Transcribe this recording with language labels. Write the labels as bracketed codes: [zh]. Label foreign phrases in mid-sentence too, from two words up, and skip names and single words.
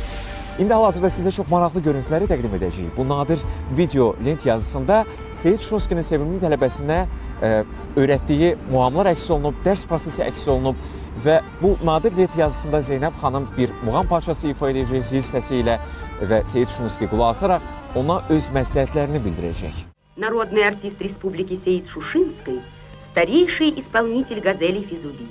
[az] İndi hal-hazırda sizə çox maraqlı görüntüləri təqdim edəcəyik. Bu nadir video lent yazısında Seyid Şuşunskinin sevimli tələbəsinə öyrətdiyi muğamlar əks olunub, dərs prosesi əks olunub və bu nadir lent yazısında Zeynəb xanım bir muğam parçası ifa edəcək zil səsi ilə və Seyid Şuşunski qulaq asaraq ona öz məsləhətlərini bildirəcək. [ru] Народный артист республики Сеид Шушинской, старейший исполнитель газелей Физули.